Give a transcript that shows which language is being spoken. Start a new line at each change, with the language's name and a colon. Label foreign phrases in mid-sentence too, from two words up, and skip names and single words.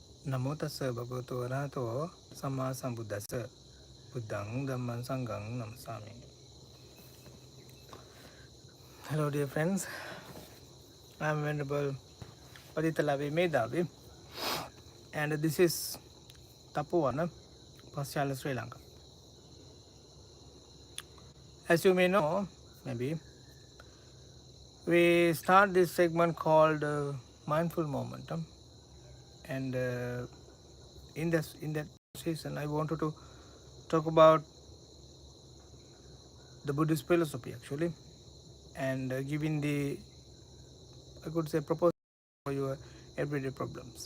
Pali: Namo tassa bhagavato arahato samma sambuddhassa buddhang dhamman sanghang namasami.
English: Hello dear friends, I am Venerable Paditalavi Medavi and this is Thapoarana, Paschala Sri Lanka. As you may know, maybe, we start this segment called Mindful Momentum, and in that season I wanted to talk about the Buddhist philosophy actually, and giving the, I could say, proposal for your everyday problems.